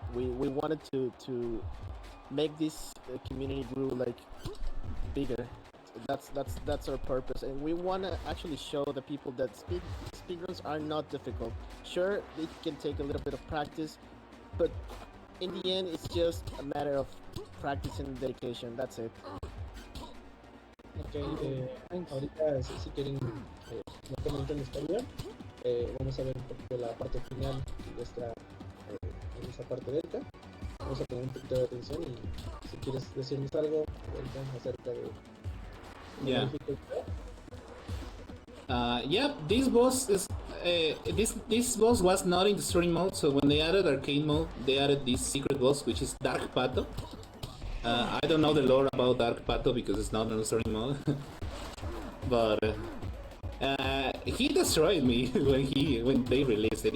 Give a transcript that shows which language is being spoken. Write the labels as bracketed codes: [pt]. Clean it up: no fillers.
[en] We wanted to make this community grow like bigger. That's our purpose, and we want to actually show the people that speedruns are not difficult. Sure, it can take a little bit of practice, but in the end, it's just a matter of practice and dedication. That's it. [es] Ok, ahorita si quieren me comentan en español, vamos a ver un poquito la parte final de en esa parte delta. Vamos a poner un poquito de atención y si quieres decirnos algo ahorita acerca de [en] Yeah. [es] la dificultad. [en] Yeah, this boss is this boss was not in the story mode, so when they added arcade mode, they added this secret boss, which is Dark Pato. I don't know the lore about Dark Pato because it's not in the story mode, but he destroyed me when they released it.